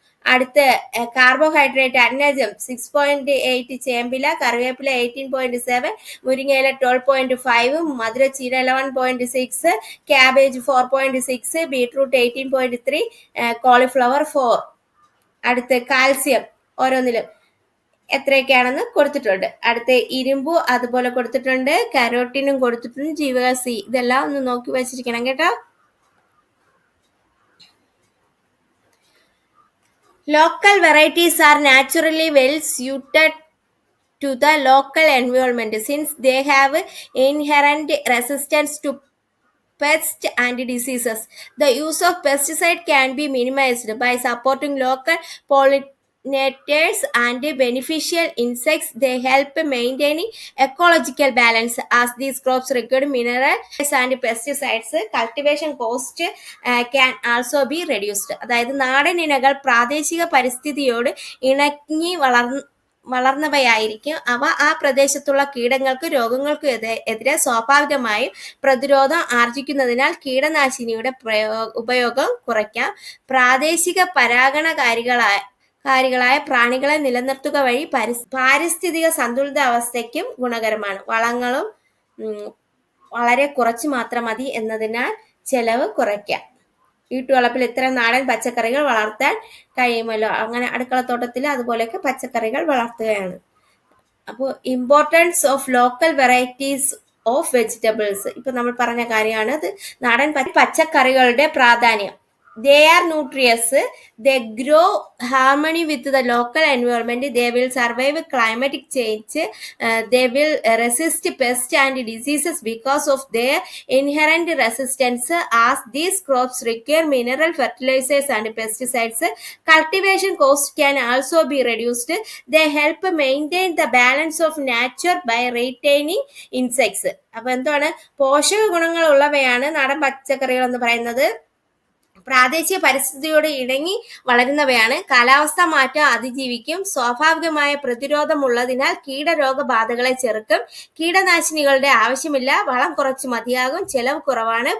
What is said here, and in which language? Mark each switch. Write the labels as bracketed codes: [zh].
[ml] അടുത്ത കാർബോഹൈഡ്രേറ്റ് അന്നജം 6.8, ചേമ്പില, കറിവേപ്പില 18.7, മുരിങ്ങയില 12.5, മധുരച്ചീര 11.6, ക്യാബേജ് 4.6, ബീറ്റ്റൂട്ട് 18.3, കോളിഫ്ലവർ 4. അടുത്ത കാൽസ്യം ഓരോന്നിലും എത്രയൊക്കെയാണെന്ന് കൊടുത്തിട്ടുണ്ട്. അടുത്ത ഇരുമ്പ് അതുപോലെ കൊടുത്തിട്ടുണ്ട്, കരോട്ടിനും കൊടുത്തിട്ടുണ്ട്, ജീവക സി. ഇതെല്ലാം ഒന്ന് നോക്കി വെച്ചിരിക്കണം കേട്ടോ. [en] Local varieties are naturally well suited to the local environment since they have inherent resistance to pests and diseases. The use of pesticide can be minimized by supporting local pollinators and beneficial insects. They help maintaining ecological balance as these crops require minerals and pesticides. Cultivation cost can also be reduced. [ml] അതായത് നാടൻ ഇനകൾ പ്രാദേശിക പരിസ്ഥിതിയോട് ഇണങ്ങി വളർന്നവയായിരിക്കും. അവ ആ പ്രദേശത്തുള്ള കീടങ്ങൾക്ക് രോഗങ്ങൾക്കും എതിരെ സ്വാഭാവികമായും പ്രതിരോധം ആർജിക്കുന്നതിനാൽ കീടനാശിനിയുടെ ഉപയോഗം കുറയ്ക്കാം. പ്രാദേശിക പരാഗണകാരികളായ പ്രാണികളെ നിലനിർത്തുക വഴി പാരിസ്ഥിതിക സന്തുലിതാവസ്ഥയ്ക്കും ഗുണകരമാണ്. വളങ്ങളും വളരെ കുറച്ച് മാത്രം മതി എന്നതിനാൽ ചെലവ് കുറയ്ക്കാം. വീട്ടുവളപ്പിൽ ഇത്തരം നാടൻ പച്ചക്കറികൾ വളർത്താൻ കഴിയുമല്ലോ. അങ്ങനെ അടുക്കളത്തോട്ടത്തിൽ അതുപോലെയൊക്കെ പച്ചക്കറികൾ വളർത്തുകയാണ്. അപ്പോൾ [en] importance of local varieties of vegetables, [ml] ഇപ്പൊ നമ്മൾ പറഞ്ഞ കാര്യമാണ് അത്. നാടൻ പച്ചക്കറികളുടെ പ്രാധാന്യം. [en] They are nutritious. They grow harmony with the local environment. They will survive climatic change. They will resist pests and diseases because of their inherent resistance. As these crops require mineral fertilizers and pesticides, cultivation cost can also be reduced. They help maintain the balance of nature by retaining insects. [ml] അപ്പൊ എന്താണ്? പോഷക ഗുണങ്ങൾ ഉള്ളവയാണ് നാടൻ പച്ചക്കറികൾ എന്ന് പറയുന്നത്. പ്രാദേശിക പരിസ്ഥിതിയോട് ഇണങ്ങി വളരുന്നവയാണ്. കാലാവസ്ഥാ മാറ്റം അതിജീവിക്കും. സ്വാഭാവികമായ പ്രതിരോധമുള്ളതിനാൽ കീടരോഗബാധകളെ ചെറുക്കും. കീടനാശിനികളുടെ ആവശ്യമില്ല. വളം കുറച്ച് മതിയാകും. ചെലവ് കുറവാണ്.